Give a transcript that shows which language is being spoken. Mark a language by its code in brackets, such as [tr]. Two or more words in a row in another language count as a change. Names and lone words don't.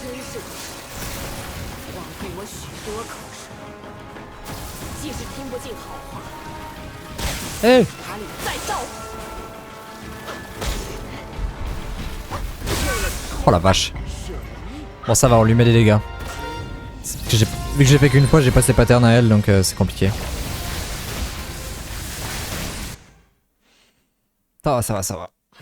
[zh] 是个神，枉费我许多口舌。即使听不进好话，哎塔里再造。 [fr] Oh la vache. Bon ça va, on lui met des dégâts. Vu que j'ai fait qu'une fois, j'ai pas ses patterns à elle, donc c'est compliqué. Ça va, ça va, ça va.